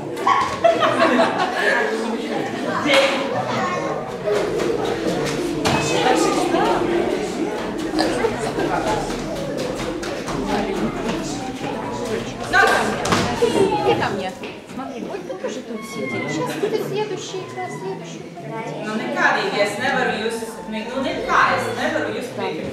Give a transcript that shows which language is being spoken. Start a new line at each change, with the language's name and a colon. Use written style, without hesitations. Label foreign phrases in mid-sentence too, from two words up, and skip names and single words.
Russian: Иди ко мне. Смотри, вот ты тоже тут сидишь. Сейчас будет следующий класс, следующий.
Latvian: Nu nekādīgi es nevaru jūs, nu nekā es nevaru jūs piekrist.